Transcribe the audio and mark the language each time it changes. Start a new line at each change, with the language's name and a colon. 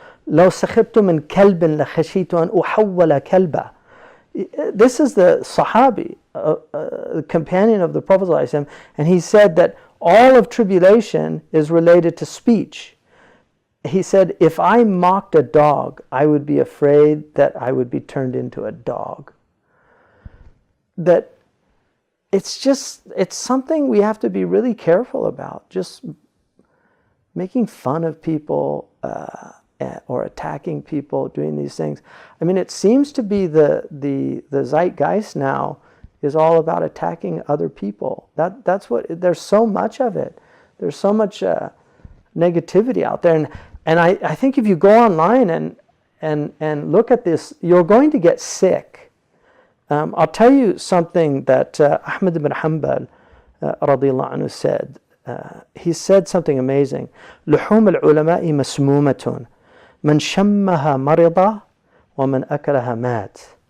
Arabic: لو سخبت من كلب لخشيت أن أحول كلبا."
English: This is the Sahabi, the companion of the Prophet ﷺ, and he said that all of tribulation is related to speech. He said, if I mocked a dog, I would be afraid that I would be turned into a dog. That it's something we have to be really careful about, just making fun of people, or attacking people, doing these things. I mean, it seems to be the zeitgeist now is all about attacking other people. That's what, there's so much of it. There's so much negativity out there. And I think if you go online and look at this, you're going to get sick. I'll tell you something that Ahmad ibn Hanbal radiallahu anhu said. he said something amazing.
Arabic: لحوم العلماء مسمومة من شمها مرض ومن أكلها مات.